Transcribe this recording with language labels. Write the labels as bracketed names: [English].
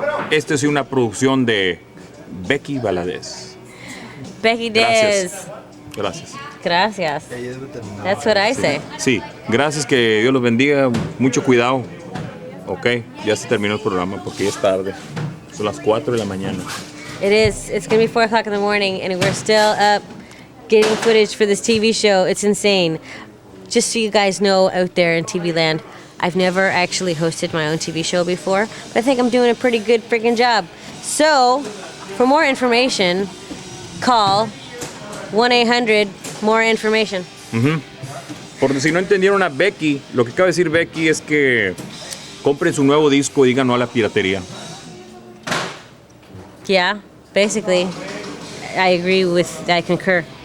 [Spanish] Esta es una producción de Becky Valadez. Becky Dez. Gracias. [English] That's what I say. [Spanish] Sí, gracias, que Dios los bendiga, mucho cuidado. Ok, ya se terminó el programa porque ya es tarde. Son las 4 de la mañana. [English] It is. It's going to be 4 o'clock in the morning, and we're still up getting footage for this TV show. It's insane. Just so you guys know out there in TV land, I've never actually hosted my own TV show before, but I think I'm doing a pretty good freaking job. So, for more information, call 1-800-MORE-INFORMATION. [Spanish] Por si no entendieron a Becky, lo que acaba de decir Becky es que compren su nuevo disco y digan no a la piratería. [English] Yeah, basically, I concur.